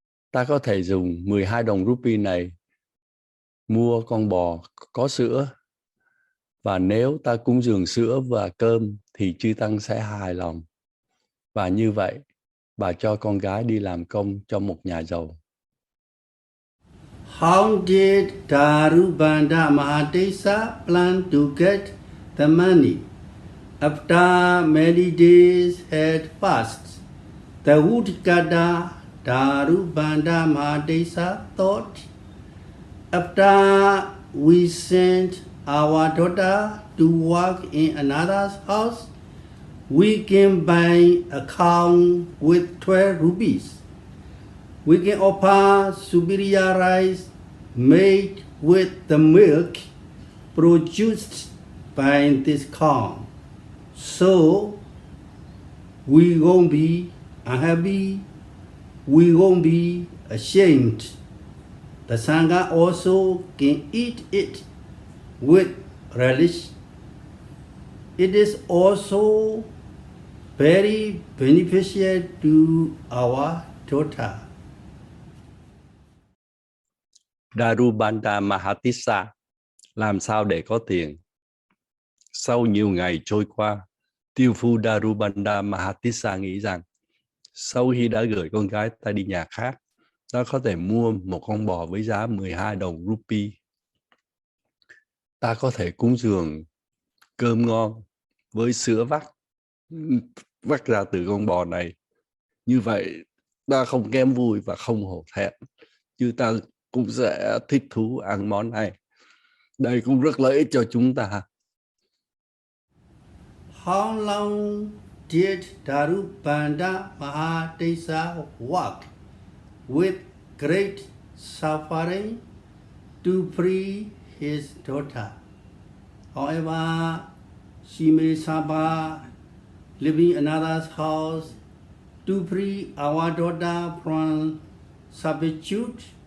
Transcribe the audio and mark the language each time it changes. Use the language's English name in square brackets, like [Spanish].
[Vietnamese] Ta có thể dùng 12 đồng rupee này mua con bò có sữa. Và nếu ta cúng dường sữa và cơm thì chư tăng sẽ hài lòng. Và như vậy, bà cho con gái đi làm công cho một nhà giàu. [English] How did Darubanda Mahadesa plan to get the money? After many days had passed, the Udgada Darubanda Mahadesa thought, after we sent our daughter to work in another's house, we can buy a cow with 12 rupees. We can offer Viriya rice made with the milk produced by this cow. So we won't be unhappy, we won't be ashamed. The Sangha also can eat it with relish. It is also very beneficial to our daughter. [Vietnamese] Darubanda Mahatissa làm sao để có tiền? Sau nhiều ngày trôi qua, tiêu phu Darubanda Mahatissa nghĩ rằng sau khi đã gửi con gái ta đi nhà khác, ta có thể mua một con bò với giá 12 đồng rupee. Ta có thể cúng dường cơm ngon với sữa vắt ra từ con bò này. Như vậy, ta không kém vui và không hổ thẹn, chứ ta cũng sẽ thích thú ăn món này. Đây cũng rất lợi ích cho chúng ta. [English] How long did Darubanda Mahadesa work with great suffering to free his daughter? However, she may suffer living in another's house to free our daughter from servitude.